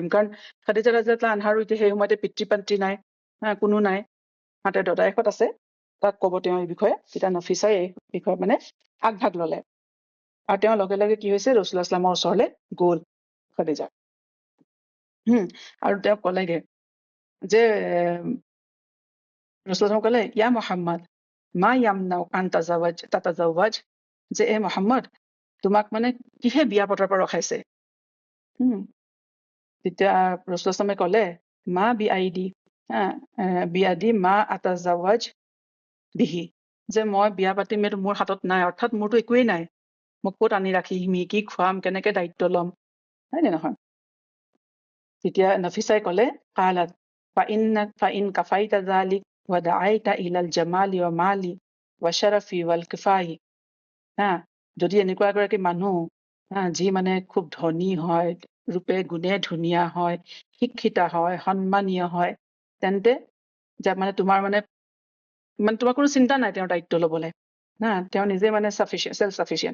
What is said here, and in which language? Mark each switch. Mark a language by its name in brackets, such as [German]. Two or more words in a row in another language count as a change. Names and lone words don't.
[Assamese] কাৰণ খাদিজা [Arabic] رضي الله عنها [Assamese] এতিয়া সেই সময়তে পিতৃ মাতৃ নাই, কোনো নাই, মাত্ৰ দদায়েকহঁত আছে, তাক ক'ব তেওঁ এই বিষয়ে। তেতিয়া নফিছাই এই বিষয়ে মানে আগভাগ ল'লে, আৰু তেওঁ লগে লগে কি হৈছে [Arabic] رسول الله صلى الله عليه [Assamese] ওচৰলৈ গ'ল খাদিজা। আৰু তেওঁ ক'লেগে যে ৰাসূলুল্লাহ ক'লে [Arabic] يا محمد ما يمنعك أن تتزوج, [Assamese] যে এ মুহাম্মদ তোমাক মানে কিহে বিয়া পতাৰ পৰা ৰখাইছে? তেতিয়া ৰাসূলুল্লাহ ক'লে [Arabic] ما بأيدي بيدي ما أتزوج به, [Assamese] যে মই বিয়া পাতিম এইটো মোৰ হাতত নাই, অৰ্থাৎ মোৰতো একোৱেই নাই, মোক ক'ত আনি ৰাখিম, কি খুৱাম, কেনেকে দায়িত্ব ল'ম, হয় নে নহয়? তেতিয়া নফিছাই ক'লে [Arabic] قالت فإن كفيت ذلك و دعيت إلى الجمال و المال و الشرف و الكفاءة, [Assamese] যদি এনেকুৱা এগৰাকী মানুহ যি মানে খুব ধনী হয়, ৰূপে গুণে ধুনীয়া হয়, শিক্ষিতা হয়, সন্মানীয় হয়, তেন্তে যে মানে তোমাৰ মানে তোমাৰ কোনো চিন্তা নাই তেওঁৰ দায়িত্ব ল'বলৈ, তেওঁ নিজে মানে [English] self sufficient.